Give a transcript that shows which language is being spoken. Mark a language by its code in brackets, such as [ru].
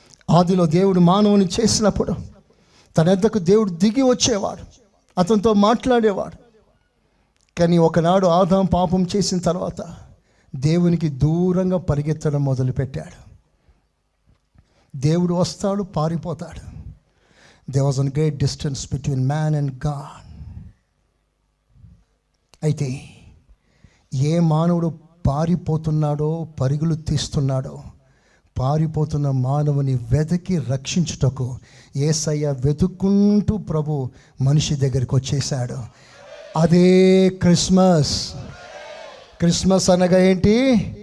[te] ఆదిలో దేవుడు మానవుని చేసినప్పుడు తన వద్దకు దేవుడు దిగి వచ్చేవాడు, అతనితో మాట్లాడేవాడు. కానీ ఒకనాడు ఆదాం పాపం చేసిన తర్వాత దేవునికి దూరంగా పరిగెత్తడం మొదలుపెట్టాడు. దేవుడు వస్తాడు, పారిపోతాడు. [en] There was a great distance between man and God. [te] అయితే ఏ మానవుడు పారిపోతున్నాడో, పరుగులు తీస్తున్నాడో, పారిపోతున్న మానవుని వెతికి రక్షించుటకు యేసయ్య వెతుక్కుంటూ ప్రభు మనిషి దగ్గరికి వచ్చేసాడు. అదే క్రిస్మస్. క్రిస్మస్ అనగా ఏంటి?